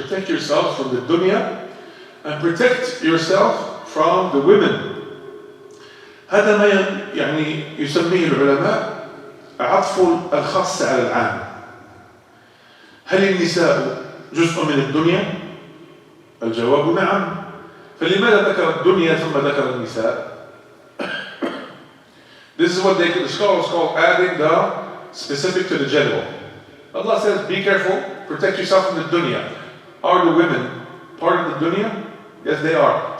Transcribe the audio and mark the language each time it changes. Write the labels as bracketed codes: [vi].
[en] Protect yourself from the dunya and protect yourself from the women. [ar] هذا ما يعني يسميه العلماء عطف الخاص على العام. هل النساء جزء من الدنيا؟ الجواب نعم. فلماذا ذكر الدنيا ثم ذكر النساء؟ [en] This is what the scholars call adding the specific to the general. Allah says, be careful, protect yourself from the dunya. Are the women part of the dunya? Yes, they are.